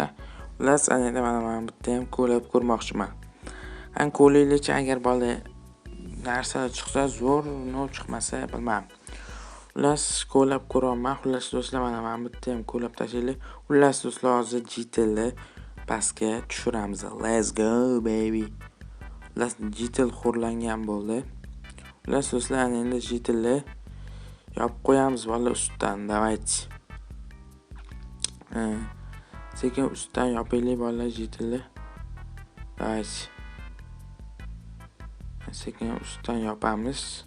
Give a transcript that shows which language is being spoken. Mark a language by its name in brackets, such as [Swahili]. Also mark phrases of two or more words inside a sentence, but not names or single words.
[Uzbek] Xullas, endi mana bitta ham qo'lab ko'rmoqchiman. Qani qo'laylikchi, agar bolalar narsalar chiqsa zo'r, chiqmasa bilmayman. Xullas qo'lab ko'raman. Xullas do'stlar, mana bitta ham qo'lab tashlaylik. Xullas do'stlar, hozir GTL pastga tushiramiz. [English] Let's go baby. [Uzbek] Xullas GTL xo'rlangan bo'ldi. Xullas do'stlar, endi GTL yopib qo'yamiz bolalar ustidan. Davaychi. Sekin ustidan yopaylik bolalar GTL. Davaychi. Sekin ustidan yopamiz.